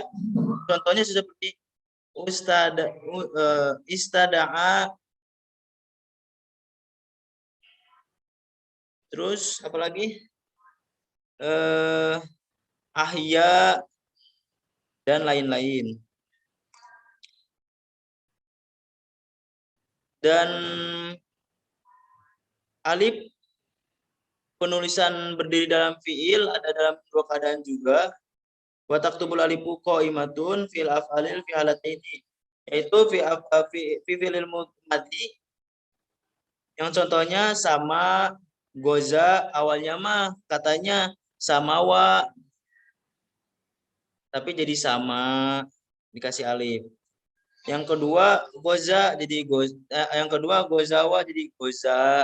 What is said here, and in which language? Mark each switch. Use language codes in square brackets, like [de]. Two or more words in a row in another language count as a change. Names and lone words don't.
[id] Contohnya seperti istada'a, terus apalagi ahya, dan lain-lain. Dan alif penulisan berdiri dalam fiil ada dalam dua keadaan juga. [ar] وتكتب الألف قائمة في الأفعال في حالتين, [id] yaitu [ar] في فعل ماضي [id] yang contohnya sama, goza, awalnya mah katanya samawa, tapi jadi sama dikasih alif. Yang kedua goza jadi yang kedua gozawa jadi goza.